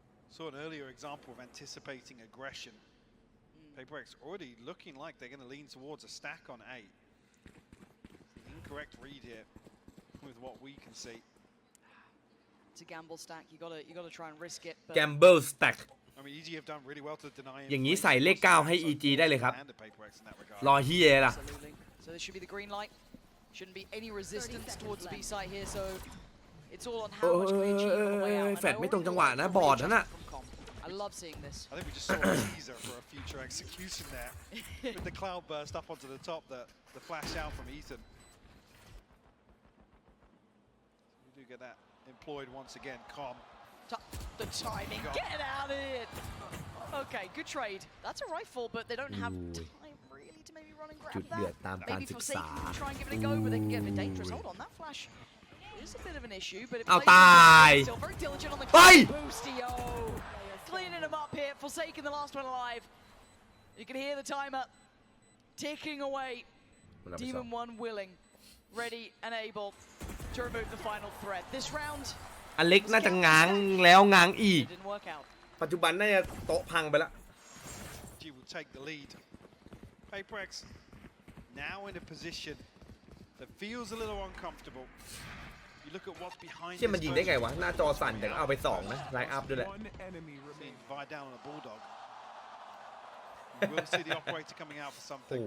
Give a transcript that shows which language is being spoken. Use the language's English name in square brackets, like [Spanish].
[English] Saw an earlier example of anticipating aggression. Paper X already looking like they're going to lean towards a stack on A. Incorrect read here with what we can see. It's a gamble stack. You gotta try and risk it. Gamble stack. I mean, EG have done really well to deny him. [Thai] อย่างนี้ใส่เลข9ให้ EG ได้เลยครับรอเฮียล่ะ [English] So this should be the green light. Shouldn't be any resistance towards the B site here. So it's all on how much can EG on the way out. [Thai] แฟดไม่ตรงจังหวะนะบอดนั่นน่ะ [English] I love seeing this. I think we just saw a teaser for a future execution there with the cloud burst up onto the top, the flash out from Ethan. We do get that employed once again. Calm. The timing. Get out of it. Okay, good trade. That's a rifle, but they don't have time really to maybe run and grab that. Maybe Forsaken can try and give it a go, but they can get a bit dangerous. Hold on, that flash is a bit of an issue, but it plays still very diligent on the boostio. Cleaning him up here. Forsaken, the last one alive. You can hear the timer ticking away. Demon 1 willing, ready and able to remove the final threat. This round. [Thai] อเล็กน่าจะง้างแล้วง้างอีกปัจจุบันน่าจะโต๊ะพังไปแล้ว [English] G will take the lead. Paper X now in a position that feels a little uncomfortable. You look at what's behind. [Thai] เชื่อมันยิงได้ไงวะหน้าจอสั่นแต่เอาไป2นะไลน์อัพด้วยแหละ [English] Vi down on a bulldog. We will see the operator coming out for something.